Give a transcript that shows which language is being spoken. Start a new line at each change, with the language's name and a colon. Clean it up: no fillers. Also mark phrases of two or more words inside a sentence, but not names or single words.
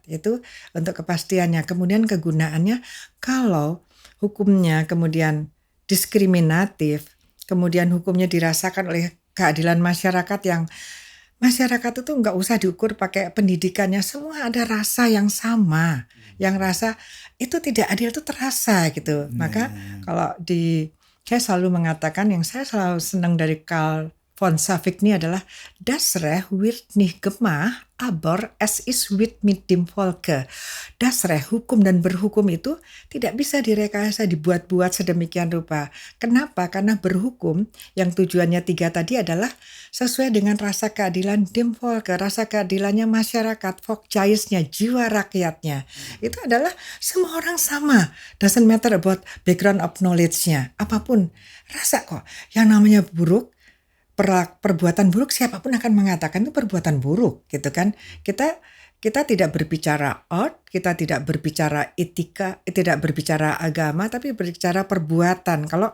Indonesian: Itu untuk kepastiannya. Kemudian kegunaannya kalau hukumnya kemudian diskriminatif, kemudian hukumnya dirasakan oleh keadilan masyarakat yang masyarakat itu nggak usah diukur pakai pendidikannya, semua ada rasa yang sama, yang rasa itu tidak adil itu terasa gitu. Maka kalau saya selalu mengatakan yang saya selalu senang dari Carl von Savik ini adalah
German: Das Recht wird nicht gemacht, aber es ist with mit dem Volke. Das Recht,
Indonesian: hukum dan berhukum itu tidak bisa direkayasa, dibuat-buat sedemikian rupa. Kenapa? Karena berhukum yang tujuannya 3 tadi adalah sesuai dengan rasa keadilan
German: dem Volke,
Indonesian: rasa keadilannya masyarakat, Volksgeistnya, jiwa rakyatnya. Itu adalah semua orang sama.
English: Doesn't matter about background of knowledge-nya.
Indonesian: Apapun, rasa kok. Yang namanya buruk, perbuatan buruk siapapun akan mengatakan itu perbuatan buruk gitu kan. Kita tidak berbicara art, kita tidak berbicara etika, tidak berbicara agama, tapi berbicara perbuatan.